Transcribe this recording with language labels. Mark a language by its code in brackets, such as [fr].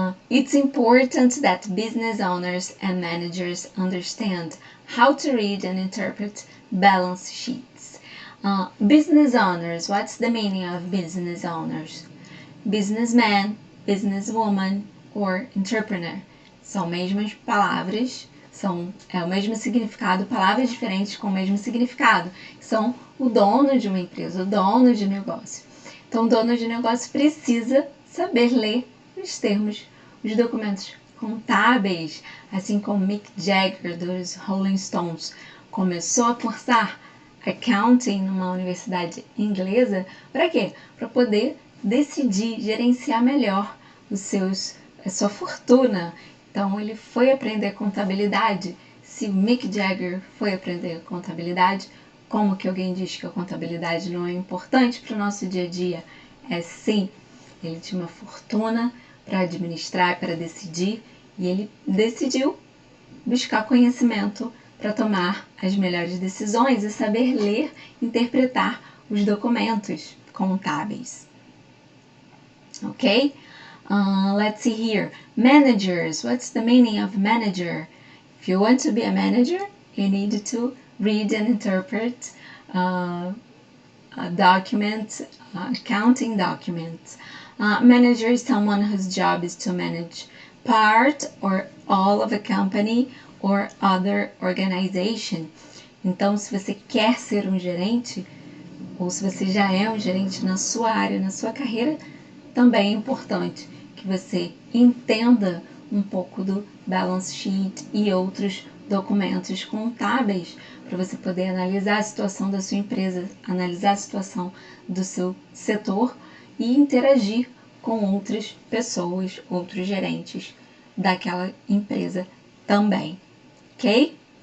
[en] It's important that business owners and managers understand how to read and interpret balance sheets. Business owners, what's the meaning of business owners? Businessman, businesswoman, or entrepreneur. [pt] São mesmas palavras, é o mesmo significado, palavras diferentes com o mesmo significado. São o dono de uma empresa, o dono de negócio. Então, o dono de negócio precisa saber ler os termos, os documentos contábeis, assim como Mick Jagger dos Rolling Stones começou a cursar accounting numa universidade inglesa. Para quê? Para poder decidir, gerenciar melhor a sua fortuna. Então ele foi aprender contabilidade. Se o Mick Jagger foi aprender contabilidade, Como que alguém diz que a contabilidade não é importante para o nosso dia a dia? É sim. Ele tinha uma fortuna para administrar, para decidir, e ele decidiu buscar conhecimento para tomar as melhores decisões e saber ler e interpretar os documentos contábeis. [en] Ok? Let's see here. Managers. What's the meaning of manager? If you want to be a manager, you need to read and interpret documents, accounting documents. Manager is someone whose job is to manage part or all of a company or other organization. [pt] Então, se você quer ser um gerente, ou se você já é um gerente na sua área, na sua carreira, também é importante que você entenda um pouco do balance sheet e outros documentos contábeis para você poder analisar a situação da sua empresa, analisar a situação do seu setor e interagir com outras pessoas, outros gerentes daquela empresa também, ok?